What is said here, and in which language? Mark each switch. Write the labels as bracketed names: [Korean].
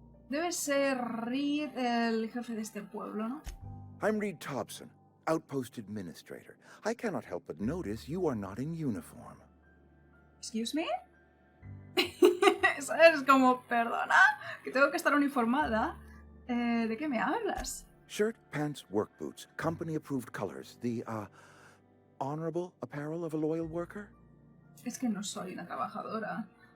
[Spanish] Debe ser Reed el jefe de este pueblo, ¿no? [English] I'm Reed Tobson, Outpost Administrator. I cannot help but notice you are not in uniform. Excuse me? [Spanish] Es como, perdona, que tengo que estar uniformada. ¿De qué me hablas? [English] Shirt, pants, work boots, company-approved colors. The, honorable apparel of a loyal worker? [Spanish] Es que no soy una trabajadora.